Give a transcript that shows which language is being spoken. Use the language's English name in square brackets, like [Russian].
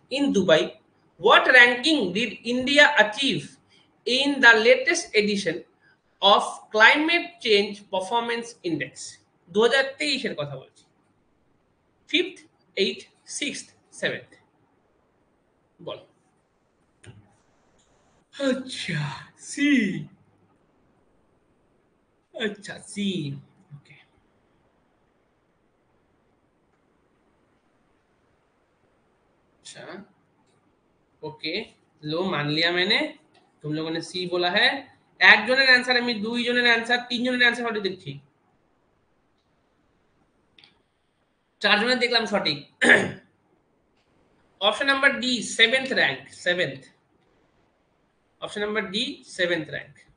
[English] In Dubai, what ranking did India achieve in the latest edition of climate change performance index? [Bangla] 2023 এর কথা বলছি, 5th 8th 6th 7th, বল। আচ্ছা C, [Hindi] अच्छा सी, okay अच्छा okay, लो मान लिया मैंने, तुम लोगों ने सी बोला है। [Bangla] একজনের অ্যান্সার আমি, দুইজনের অ্যান্সার, তিনজনের অ্যান্সার সঠিক দেখছি, চারজনের দেখলাম সঠিক। [English] Option number D, seventh rank, seventh, option number D seventh rank.